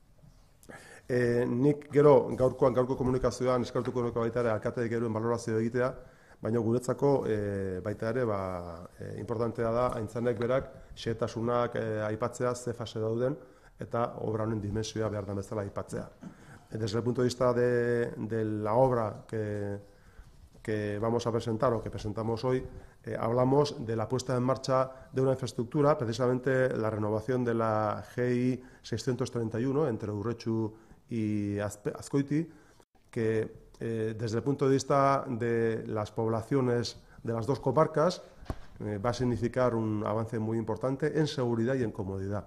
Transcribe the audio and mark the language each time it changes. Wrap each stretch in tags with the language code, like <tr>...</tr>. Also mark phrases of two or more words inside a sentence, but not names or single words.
<eu>Nik gero gaurko komunikazioan eskartuko nuke baita ere alkateek geruen balorazio egitea, baina guretzako baita ere importantea da aintzanek berak xehetasunak aipatzea ze fase dauden eta obra honen dimensioa behar den bezala aipatzea.</eu> <es>Desde el punto de vista de la obra que vamos a presentar o que presentamos hoy, hablamos de la puesta en marcha de una infraestructura, precisamente la renovación de la GI 631 entre Urretxu y Azkoiti, que desde el punto de vista de las poblaciones de las dos comarcas va a significar un avance muy importante en seguridad y en comodidad.</es>